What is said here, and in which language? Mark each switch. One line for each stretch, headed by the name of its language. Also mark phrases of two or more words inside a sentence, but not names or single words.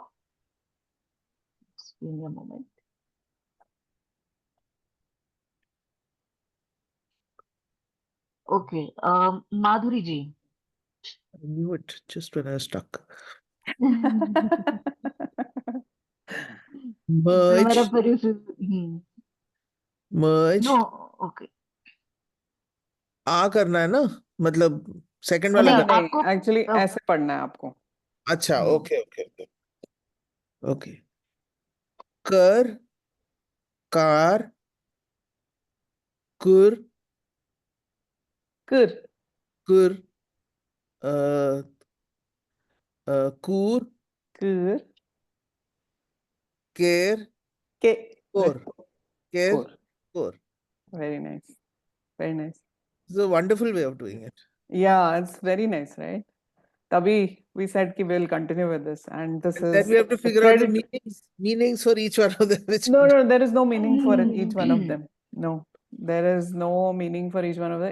English: Just give me a moment. Okay, Madhuri ji. I knew it just when I was stuck. Merge. Merge. No, okay.
Hindi: आ करना है ना, मतलब सेकंड वाला नहीं, करना नहीं, एक्चुअली ऐसे पढ़ना है आपको. अच्छा, ओके. कर, कार, कुर, कुर, कूर, कुर, केर, कोर.
English: Very nice. It's a wonderful way of doing it. Yeah, it's very nice, right? Tabhi we said ki we'll continue with this, and this is. Then we have to figure out the meanings for each one of them. No, there is no meaning for each one of them. No, there is no meaning for each one of them.